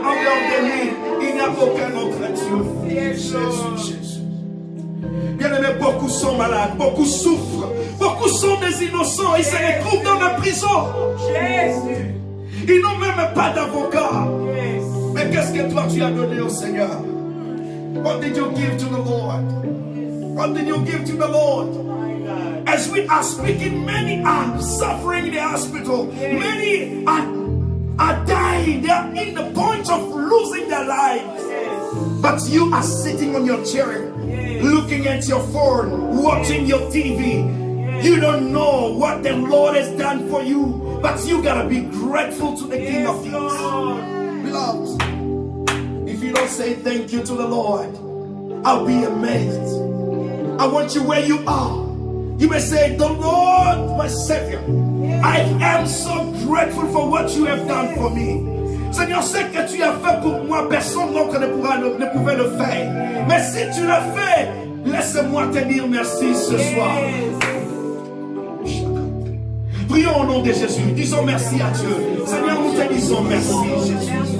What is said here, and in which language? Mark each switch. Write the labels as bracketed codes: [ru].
[fr] En dehors de lui, il n'y a aucun autre Dieu. Jésus, Jésus. Bien Bien-aimés, beaucoup sont malades, beaucoup souffrent, beaucoup sont des innocents, ils se retrouvent dans la prison. Jésus. Ils n'ont même pas d'avocat. Mais qu'est-ce que toi tu as donné au Seigneur? [en] What did you give to the Lord? What did you give to the Lord? As we are speaking, many are suffering in the hospital. Many are dying. They are in the point of losing their lives. But you are sitting on your chair, looking at your phone, watching your TV. You don't know what the Lord has done for you, but you gotta be grateful to the King of Kings. Beloved, if you don't say thank you to the Lord, I'll be amazed. I want you where you are. You may say, the Lord, my Savior, I am so grateful for what you have done for me. [fr] Seigneur, ce que tu as fait pour moi, personne d'autre ne pouvait le faire. Mais si tu l'as fait, laisse-moi te dire merci ce soir. Prions au nom de Jésus. Disons merci à Dieu. Seigneur, nous te disons merci, Jésus.